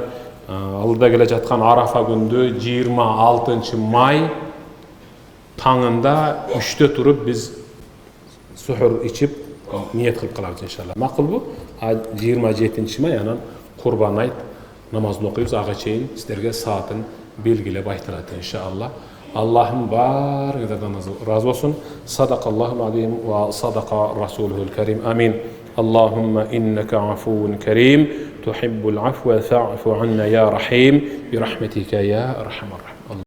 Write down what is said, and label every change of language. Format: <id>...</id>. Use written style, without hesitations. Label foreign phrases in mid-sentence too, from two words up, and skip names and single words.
<ky>Алда келе жаткан Арафа күндү 26 май таңында 3-тө туруп биз сухур ичип ниет кылып калабыз иншалла. Макулбу? 27 май анан Курбан айт намазын окуйбуз. Ага чейин сиздерге саатын белгилеп айтылат иншалла. Аллахым барыңыздардан разы болсун.</ky> <ar>صدق الله العظيم وصدق رسوله الكريم.</ar> <ky>Амин.</ky> <ar>اللهم إنك عفو كريم تحب العفو فاعف عنا يا رحيم برحمتك يا أرحم الراحمين.</ar>